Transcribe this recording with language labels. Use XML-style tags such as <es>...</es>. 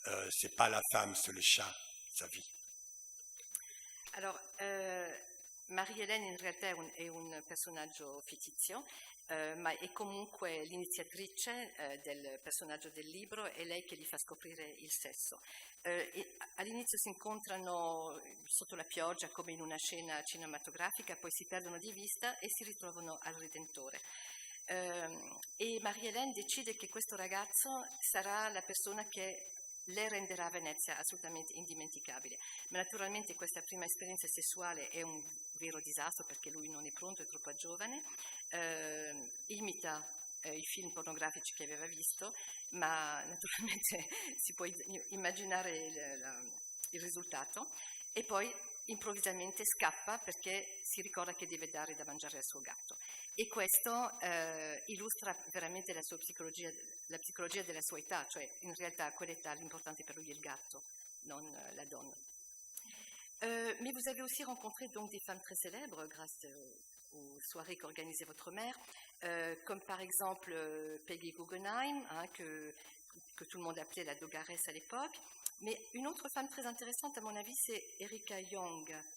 <fr>C'est pas la femme, c'est le chat, sa vie.</fr> <it>Alors, Marie-Hélène in realtà è un personaggio fittizio, ma è comunque l'iniziatrice del personaggio del libro, è lei che gli fa scoprire il sesso. All'inizio si incontrano sotto la pioggia come in una scena cinematografica, poi si perdono di vista e si ritrovano al Redentore. E Marie-Hélène decide che questo ragazzo sarà la persona che le renderà Venezia assolutamente indimenticabile. Ma naturalmente questa prima esperienza sessuale è un vero disastro perché lui non è pronto, è troppo giovane, imita i film pornografici che aveva visto, ma naturalmente si può immaginare il risultato, e poi improvvisamente scappa perché si ricorda che deve dare da mangiare al suo gatto. E questo illustra veramente la psicologia della sua età, cioè in realtà a quell'età l'importante per lui è il gatto, non la donna.</it> <fr>Mais vous avez aussi rencontré donc des femmes très célèbres grâce aux soirées qu'organisait votre mère, comme par exemple Peggy Guggenheim, que tout le monde appelait la Dogaresse à l'époque. Mais une autre femme très intéressante, à mon avis, c'est Erika Young.</fr>